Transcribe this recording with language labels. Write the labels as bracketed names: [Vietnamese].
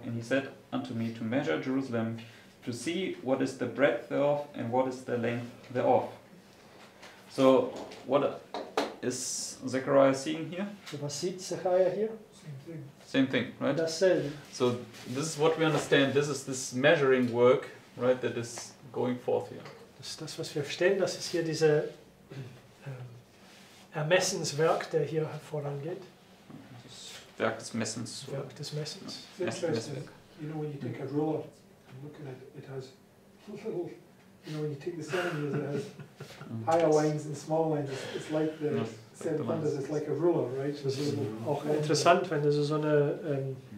[English] And he said unto me, to measure Jerusalem, to see what is the breadth thereof, and what is the length thereof. So, what is Zechariah seeing here? [German] So, was sieht Zechariah hier? [English] Same thing, right? [German] Dasselbe. [English] So, this is what we understand. This is this measuring work, right, that is going forth here. [German] Das ist das, was wir verstehen. Das ist hier diese Ermessenswerk, der hier vorangeht. Werk des Messens. Werk des Messens. Messwerk. [English] You know, when you take a ruler and look at it, it has little, you know, when you take the centimeters, it has higher lines and small lines. It's like the seven thunders, it's like a ruler, right? [German] Das ist auch interessant, wenn du so eine